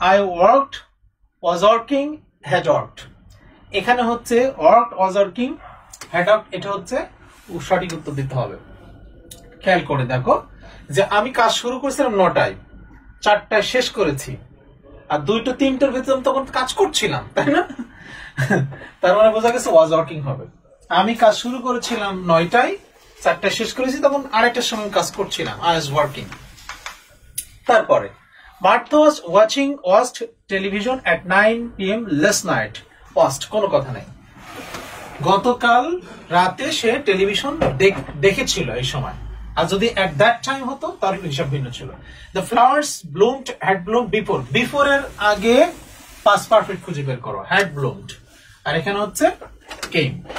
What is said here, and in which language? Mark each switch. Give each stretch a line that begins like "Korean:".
English: I was working, had worked.
Bangla: এখানে হচ্ছে
English: worked, was working, had worked,
Bangla: এটা হচ্ছে সঠিক উত্তর দিতে হবে। খেয়াল করে দেখো যে আমি কাজ শুরু করেছিলাম 9টায়, 4টায় শেষ করেছি, আর 2টা 3টার ভিতরে আমি তখন কাজ করছিলাম, তাই না? তার মানে বোঝা গেছে was working হবে। আমি কাজ শুরু করেছিলাম 9টায়, 4টায় শেষ করেছি, তখন আরেকটার সময় কাজ করছিলাম,
English: I was working। তারপরে Martha was watched television at 9 p.m. last night.
Bangla: Watched কোনো কথা নাই, গতকাল রাতে সে টেলিভিশন দেখেছিল এই সময়। আর যদি
English: at that time
Bangla: হতো তার হিসাব ভিন্ন ছিল।
English: The flowers had bloomed before, before
Bangla: এর আগে
English: past perfect
Bangla: খুঁজে বের করো,
English: had bloomed,
Bangla: আর এখানে হচ্ছে
English: came।